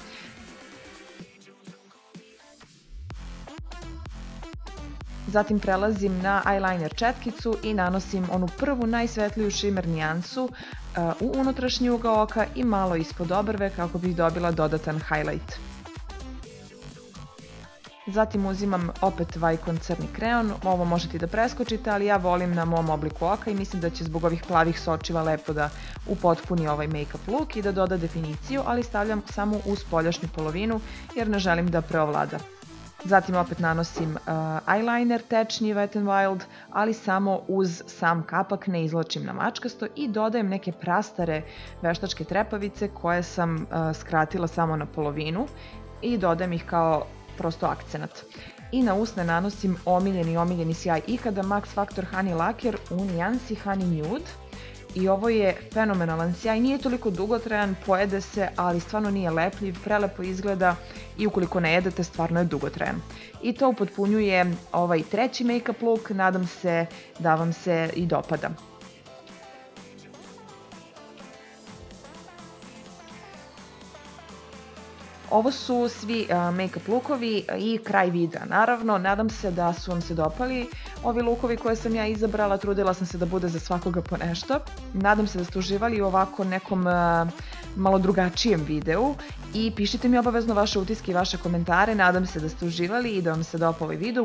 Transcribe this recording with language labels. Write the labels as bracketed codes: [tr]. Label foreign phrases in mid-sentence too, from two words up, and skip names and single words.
[sr] Zatim prelazim na eyeliner četkicu i nanosim onu prvu najsvetliju shimmer nijansu u unutrašnji ugao oka i malo ispod obrve kako bih dobila dodatan highlight. Zatim uzimam opet Vicon crni kreon, ovo možete i da preskočite, ali ja volim na mom obliku oka i mislim da će zbog ovih plavih sočiva lepo da upotpuni ovaj [en] make-up look [sr] i da doda definiciju, ali stavljam samo u spoljašnju polovinu jer ne želim da preovlada. Zatim opet nanosim eyeliner tečni Wet n Wild, ali samo uz sam kapak, ne izvlačim na mačkasto i dodajem neke prastare veštačke trepavice koje sam skratila samo na polovinu i dodajem ih kao prosto akcenat. I na usne nanosim omiljeni sjaj ikada Max Factor Honey Lacquer u nijansi Honey Nude. I ovo je fenomenalan sjaj, nije toliko dugotrajan, pojede se, ali stvarno nije lepljiv, prelepo izgleda i ukoliko ne jedete, stvarno je dugotrajan. I to upotpunjuje ovaj treći [en] make-up look, [sr] nadam se da vam se i dopada. Ovo su svi [en] make-up lookovi [sr] i kraj videa. Naravno, nadam se da su vam se dopali ovi lookovi koje sam ja izabrala, trudila sam se da bude za svakoga po nešto. Nadam se da ste uživali u ovako nekom malo drugačijem videu i pišite mi obavezno vaše utiske i vaše komentare, nadam se da ste uživali i da vam se dopao ovaj video.